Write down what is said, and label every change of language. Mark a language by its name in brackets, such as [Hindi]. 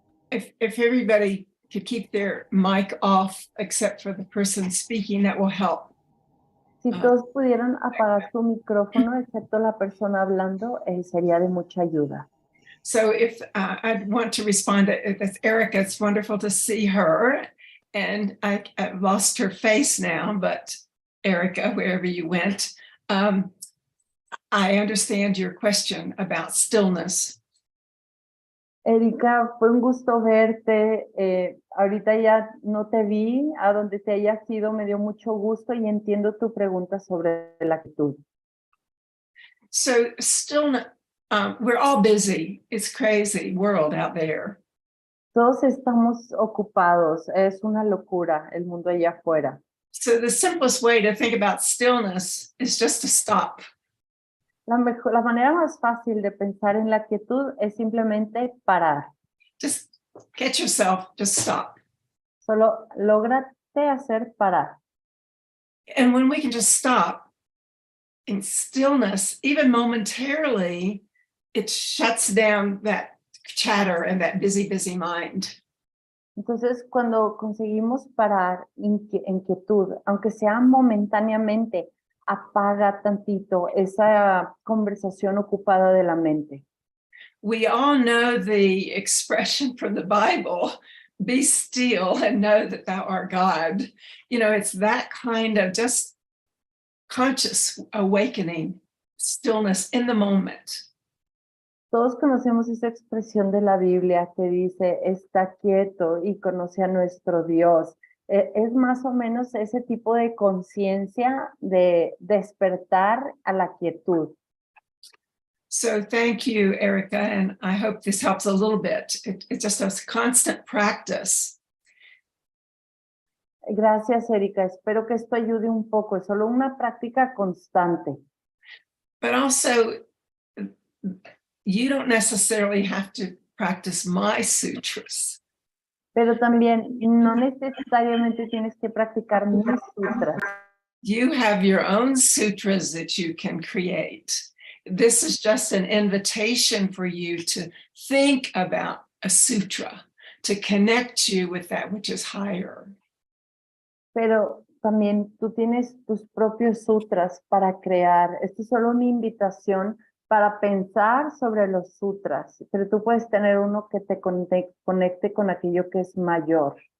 [English] If everybody could keep their mic off except for the person speaking, that will help. [Spanish] Si todos pudieran apagar su micrófono excepto la persona hablando, sería de mucha ayuda. [English] So if I'd want to respond to Erica, it's wonderful to see her. And I've lost her face now, but Erica, wherever you went, I understand your question about stillness. [Spanish] Erika, fue un gusto verte. Ahorita ya no te vi. A donde te hayas ido me dio mucho gusto y entiendo tu pregunta sobre la quietud. [English] So stillness, we're all busy. It's crazy world out there. [Spanish] Todos estamos ocupados. Es una locura el mundo allá afuera. [English] So the simplest way to think about stillness is just to stop. [Spanish] La manera más fácil de pensar en la quietud es simplemente parar. [English] Just get yourself, just stop. [Spanish] Solo lógrate hacer parar. [English] And when we can just stop in stillness, even momentarily, it shuts down that chatter and that busy, busy mind. [Spanish] Entonces, cuando conseguimos parar en quietud, aunque sea momentáneamente, apaga tantito esa conversación ocupada de la mente. [English] We all know the expression from the Bible, be still and know that thou art God. You know, it's that kind of just conscious awakening, stillness in the moment. [Spanish] Todos conocemos esa expresión de la Biblia que dice, está quieto y conoce a nuestro Dios. Es más o menos ese tipo de conciencia de despertar a la quietud. [English] So thank you, Erica, and I hope this helps a little bit. It's just a constant practice. [Spanish] Gracias, Erika. Espero que esto ayude un poco. Es solo una práctica constante. [English] But also, you don't necessarily have to practice my sutras. [Spanish] Pero también no necesariamente tienes que practicar mis sutras. [English] You have your own sutras that you can create. This is just an invitation for you to think about a sutra, to connect you with that which is higher. [Spanish] Pero también tú tienes tus propios sutras para crear. Esto es solo una invitación para pensar sobre los sutras, pero tú puedes tener uno que te conecte con aquello que es mayor.